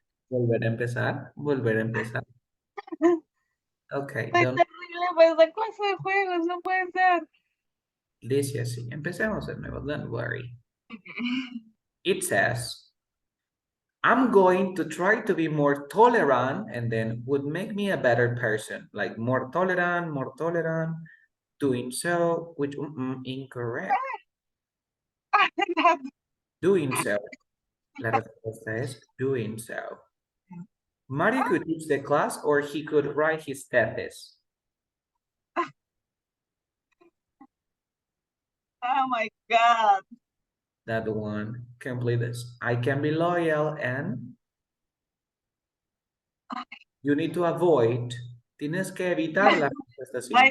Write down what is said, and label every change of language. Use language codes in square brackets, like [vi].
[es] Volver a empezar, volver a empezar. Ok, Estoy terrible para esa clase de juegos, no puede ser. dice así, empecemos de nuevo, [en] don't worry. It says, I'm going to try to be more tolerant, and then would make me a better person. Like more tolerant, doing so, which incorrect. Doing so. [es] La respuesta es doing so. [en] Mario could teach the class, or he could write his thesis. Oh my God. That one. Complete this. I can be loyal, and you need to avoid. [es] Tienes que evitar las respuestas